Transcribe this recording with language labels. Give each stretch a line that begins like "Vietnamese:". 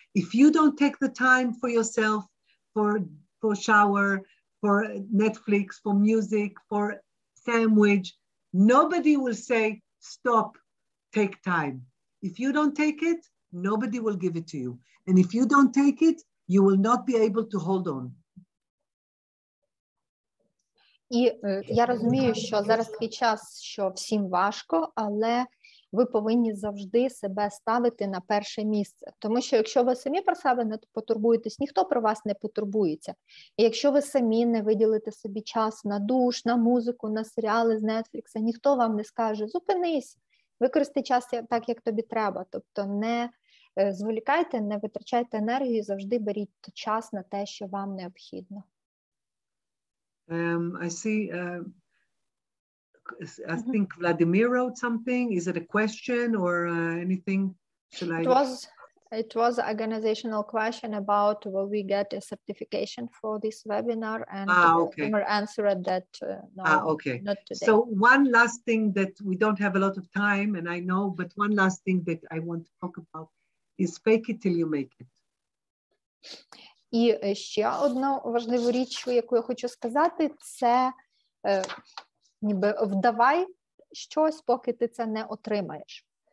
English: If you don't take the time for yourself, for shower, for Netflix, for music, for sandwich, nobody will say, stop, take time. If you don't take it, nobody will give it to you. And if you don't take it, you will not be able to hold on.
Ukrainian: І я розумію, що зараз такий час, що всім важко, але ви повинні завжди себе ставити на перше місце. Тому що якщо ви самі про себе не потурбуєтесь, ніхто про вас не потурбується. І якщо ви самі не виділите собі час на душ, на музику, на серіали з Netflix, ніхто вам не скаже, зупинись, використай час так, як тобі треба. Тобто не зволікайте, не витрачайте енергію, завжди беріть час на те, що вам необхідно.
English: I see, I think Vladimir wrote something. Is it a question or anything? It was an organizational question about will we get a certification for this webinar, and okay. Vladimir answered that no, okay. not today. So one last thing that we don't have a lot of time, and I know, but one last thing that I want to talk about is fake it till you make it.
Ukrainian: І ще одну важливу річ, яку я хочу сказати, це ніби вдавай щось, поки ти це не отримаєш.